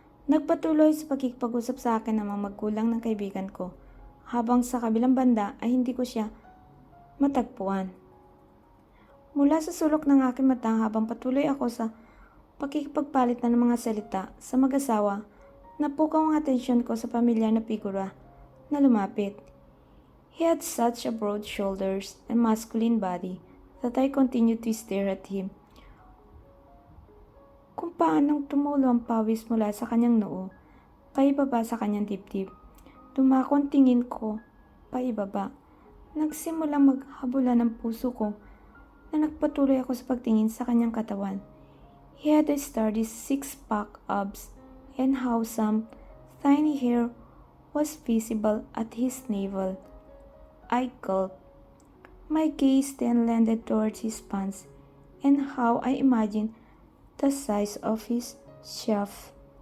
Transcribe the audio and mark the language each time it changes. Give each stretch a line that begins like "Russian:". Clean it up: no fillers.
Filipino: Nagpatuloy sa pagkikipag-usap sa akin ng mga magulang ng kaibigan ko, habang sa kabilang banda ay hindi ko siya matagpuan. Mula sa sulok ng aking mata habang patuloy ako sa pakikipagpalit ng mga salita sa mag-asawa, napukaw ang atensyon ko sa pamilyar na figura na lumapit.
English: He had such a broad shoulders and masculine body that I continued to stare at him.
Filipino: Kung paanong tumulo ang pawis mula sa kanyang noo, paibaba sa kanyang dibdib. Dumako ang tingin ko, paibaba. Nagsimulang maghabulan ang puso ko na nagpatuloy ako sa pagtingin sa kanyang katawan.
English: He had a sturdy six-pack abs and how some tiny hair was visible at his navel. I gulped. My gaze then landed towards his pants. and how I imagined the size of his shelf.